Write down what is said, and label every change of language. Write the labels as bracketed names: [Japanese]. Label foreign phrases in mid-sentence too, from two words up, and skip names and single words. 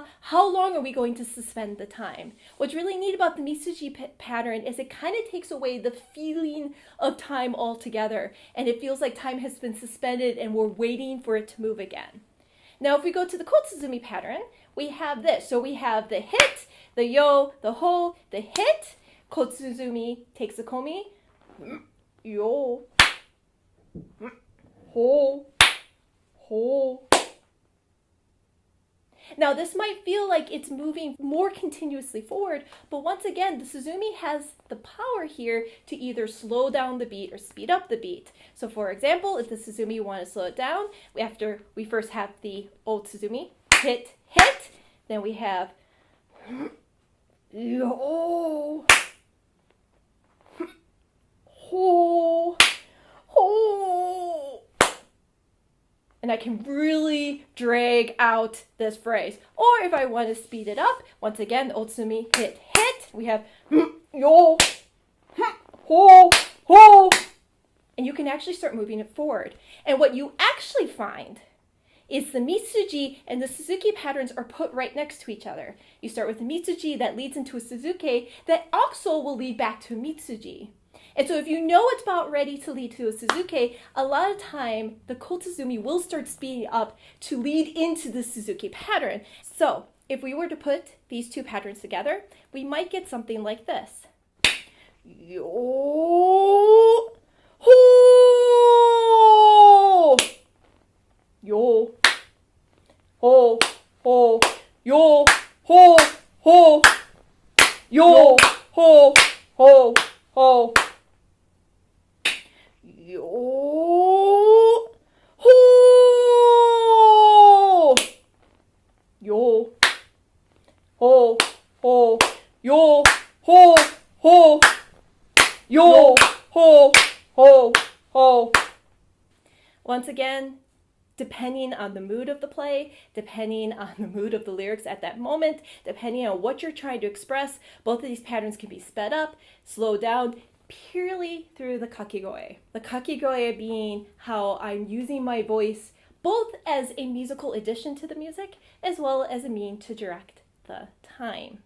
[English] How long are we going to suspend the time? What's really neat about the mitsuji pattern is it kind of takes away the feeling of time altogether. And it feels like time has been suspended and we're waiting for it to move again. Now, if we go to the kotsuzumi pattern, we have this. So we have the hit, the yo, the ho, the hit. Kotsuzumi takes the komi. Yo. Ho, ho. Now this might feel like it's moving more continuously forward, but once again, the suzumi has the power here to either slow down the beat or speed up the beat. So for example, if the suzumi you want to slow it down, we first have the ōtsuzumi, hit, hit, then we have yo, ho, ho. And I can really drag out this phrase. Or if I want to speed it up, once again, the ōtsuzumi, hit, hit. We have yo, ho, ho. And you can actually start moving it forward. And what you actually find is the mitsuji and the suzuki patterns are put right next to each other. You start with the mitsuji that leads into a suzuki that also will lead back to a mitsuji. And so if you know it's about ready to lead to a suzuki, a lot of time the kotsuzumi will start speeding up to lead into the suzuki pattern. So if we were to put these two patterns together, we might get something like this. Yo, ho, yo, ho, ho, yo, ho, ho, yo, ho, ho, ho. Yo, ho, yo, ho, ho, yo, ho, ho, yo, ho, ho, ho. Once again, depending on the mood of the play, depending on the mood of the lyrics at that moment, depending on what you're trying to express, both of these patterns can be sped up, slowed down, purely through the kakegoe. The kakegoe being how I'm using my voice both as a musical addition to the music as well as a mean to direct the time.